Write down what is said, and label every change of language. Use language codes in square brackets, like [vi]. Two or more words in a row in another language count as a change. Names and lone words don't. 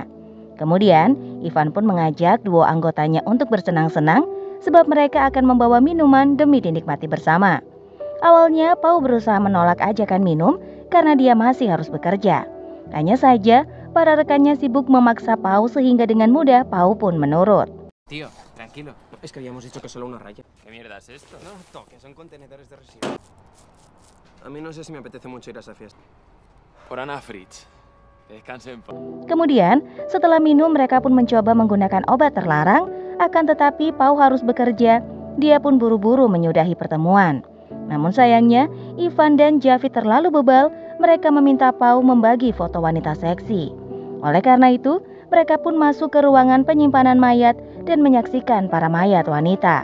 [id] Kemudian, Ivan pun mengajak dua anggotanya untuk bersenang-senang sebab mereka akan membawa minuman demi dinikmati bersama. Awalnya, Pau berusaha menolak ajakan minum karena dia masih harus bekerja. Hanya saja, para rekannya sibuk memaksa Pau sehingga dengan mudah Pau pun menurut. [es] Tío, tranquilo. Es que habíamos dicho que solo una raya. ¿Qué mierda es esto? No toques, son contenedores de residuos. A mí no sé si me apetece mucho ir a esa fiesta. Por Anna Fritz. Descanse en paz. [id] Kemudian, setelah minum mereka pun mencoba menggunakan obat terlarang, akan tetapi Pau harus bekerja. Dia pun buru-buru menyudahi pertemuan. Namun sayangnya, Ivan dan Javi terlalu bebal. Mereka meminta Pau membagi foto wanita seksi. Oleh karena itu, mereka pun masuk ke ruangan penyimpanan mayat dan menyaksikan para mayat wanita.